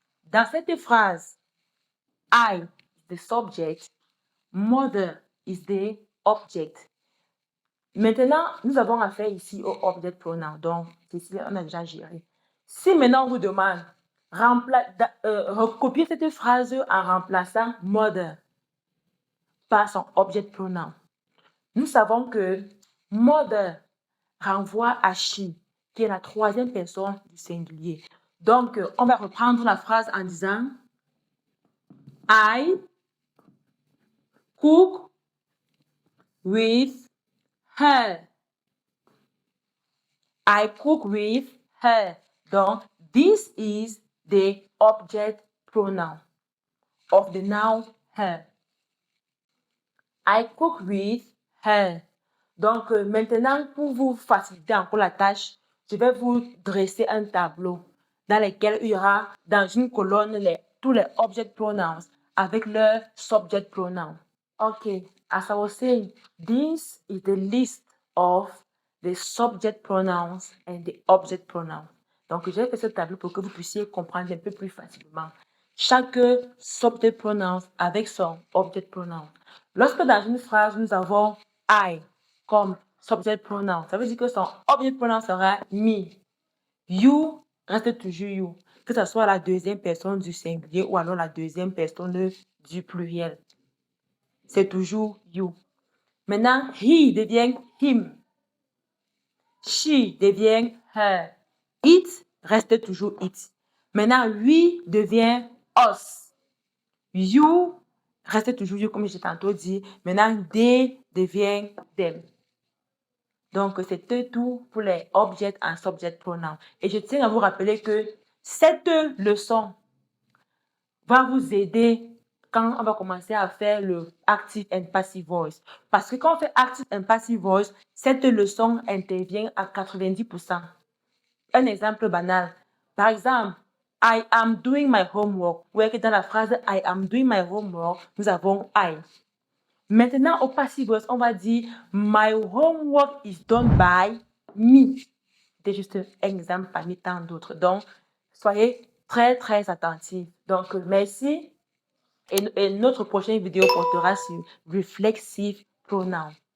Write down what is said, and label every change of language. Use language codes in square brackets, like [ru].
[fr] Dans cette phrase, [en] I is the subject, mother is the object. [fr] Maintenant, nous avons affaire ici au object pronoun. Donc, ici, on a déjà géré. Si maintenant on vous demande recopier cette phrase en remplaçant mother par son object pronoun, nous savons que mother renvoie à she, qui est la troisième personne du singulier. Donc, on va reprendre la phrase en disant [en] I cook with her. I cook with her. Donc, this is the object pronoun of the noun her. I cook with her. [fr] Donc, maintenant, pour vous faciliter encore la tâche, je vais vous dresser un tableau dans lequel il y aura dans une colonne tous les object pronouns avec leur subject pronoun. [en] Okay, as I was saying, this is the list of the subject pronouns and the object pronouns. [fr] Donc, j'ai fait ce tableau pour que vous puissiez comprendre un peu plus facilement chaque subject pronoun avec son object pronoun. Lorsque dans une phrase, nous avons I comme subject pronoun, ça veut dire que son object pronoun sera me. You reste toujours you, que ce soit la deuxième personne du singulier ou alors la deuxième personne du pluriel. C'est toujours you. Maintenant, he devient him. She devient her. It reste toujours it. Maintenant, we devient us. You reste toujours you, comme j'ai tantôt dit. Maintenant, they devient them. Donc, c'était tout pour les object and subject pronouns. Et je tiens à vous rappeler que cette leçon va vous aider quand on va commencer à faire le active and passive voice. Parce que quand on fait active and passive voice, cette leçon intervient à 90%. Un exemple banal. Par exemple, [en] I am doing my homework. [fr] Vous voyez que dans la phrase [en] I am doing my homework, [fr] nous avons I. Maintenant, au [en] passive voice, [fr] on va dire [en] my homework is done by me. [fr] C'est juste un exemple parmi tant d'autres. Donc, soyez très, très attentifs. Donc, merci. Et notre prochaine vidéo portera sur reflexive pronoun.